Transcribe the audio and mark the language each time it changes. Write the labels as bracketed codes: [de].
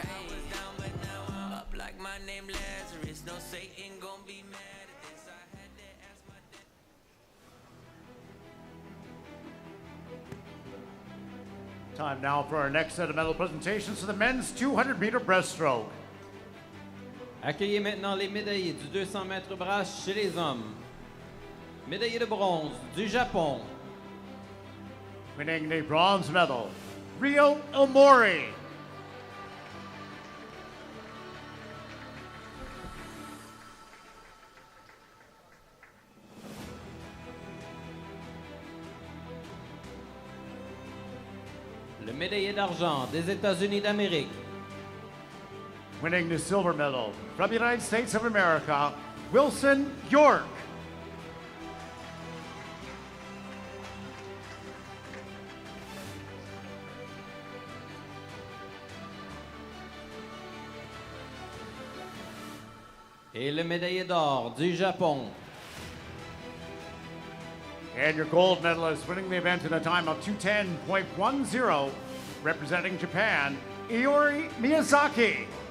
[en] I was down, but now I'm up like my name Lazarus. No Satan gon' be mad at this. I had to ask my dad. Time now for our next set of medal presentations for the men's 200-meter breaststroke. [fr] Accueillez maintenant les médaillés du 200 mètres brasse chez les hommes. Médaillé de bronze du Japon. [en] Winning the bronze medal, Rio Omori. [fr] Le médaillé d'argent des États-Unis d'Amérique. [en] Winning the silver medal from the United States of America, Wilson York. [fr] Et le médaillé d'or du Japon. [en] And your gold medalist winning the event in a time of 2:10.10, representing Japan, Iori Miyazaki.